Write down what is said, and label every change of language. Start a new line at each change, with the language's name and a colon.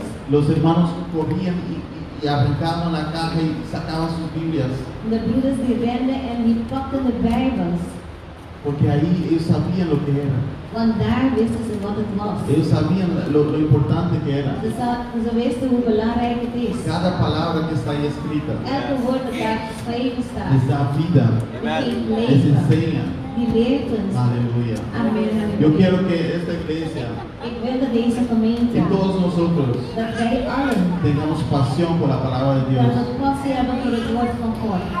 Spanish: Los hermanos corrían y arrancaban la caja y sacaban sus Biblias.
English: The brothers they ran and they plucked the Bibles.
Spanish: Porque ahí ellos sabían lo que era.
English: When there this is what it was.
Spanish: Ellos sabían lo importante que era.
Dutch: Ze wisten hoe belangrijk het is.
Spanish: Cada palabra que está ahí escrita.
Dutch: Elke woord dat daar geschreven staat.
Spanish: Les da vida. Les enseña.
Dutch: Die leert ons. Aleluya. Amen.
Spanish: Yo quiero que esta iglesia.
Dutch: Ik wil dat deze gemeente.
Spanish: En todos nosotros.
Dutch: Dat wij allen.
Spanish: Tengamos pasión por la palabra de Dios.
Dutch: Dat we passie hebben voor het woord van God.